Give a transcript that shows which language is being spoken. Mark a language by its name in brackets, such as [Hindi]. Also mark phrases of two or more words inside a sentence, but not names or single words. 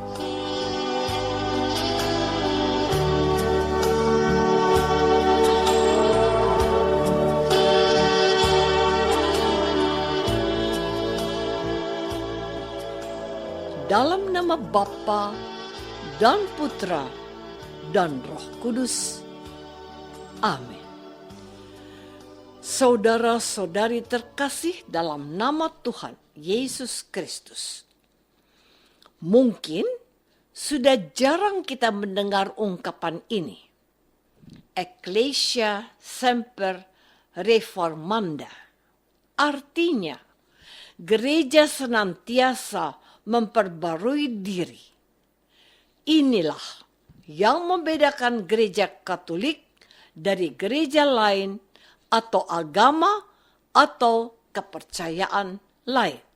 [Indonesian] Dalam nama Bapa dan Putra dan Roh Kudus. Amin. Saudara-saudari terkasih dalam nama Tuhan Yesus Kristus. Mungkin sudah jarang kita mendengar ungkapan ini. [Latin] Ecclesia semper reformanda. [Indonesian] Artinya, gereja senantiasa memperbarui diri. Inilah yang membedakan gereja Katolik dari gereja lain atau agama atau kepercayaan lain.